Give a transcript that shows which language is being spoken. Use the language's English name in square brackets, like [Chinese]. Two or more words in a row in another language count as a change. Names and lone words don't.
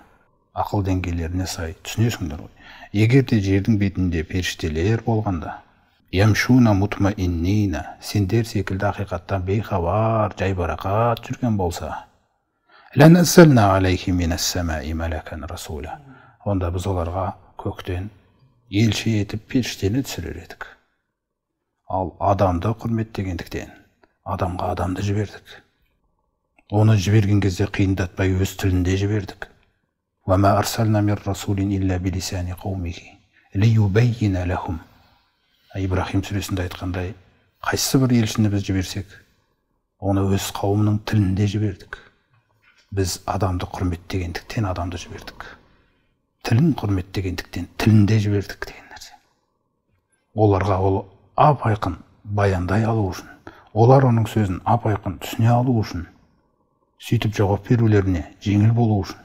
[Kazakh] Ақыл деңгейлеріне сай түсінесіңдер ғой. Егер де жердің бетінде періштелер болғанда, [Arabic] يمشون مطمئنين, [Kazakh] сендер секілді ақиқаттан бейхабар, жайбарақат жүрген болса, [Arabic] لنزلنا عليه من السماء ملكا رسولا. [Kazakh] Онда біз оларға көктен елші етіп періштені түсірер едік. Ал адамды құрметтегендіктен адамға адамды жібердік. Оны жіберген кезде қиындатпай өз тілінде жібердік. [Arabic] وَمَا أَرْسَلْنَا مِنْ رَسُولٍ إِلَّا بِلِسَانِ قَوْمِهِ لِيُبَيِّنَ لَهُمْ. [Kazakh] Ибрахим сүресінде айтқандай, қайсы бір елшіні біз жіберсек, оны өз қауымның тілінде жібердік. Біз адамды құрметтегендіктен адамды жібердік. Тілін құрметтегендіктен тілінде жібердік деген нәрсе. Оларға ол ап-айқын баяндай алу үшін, олар оның сөзін ап-айқын түсіне алу үшін, сөйтіп жауап берулеріне жеңіл болу үшін.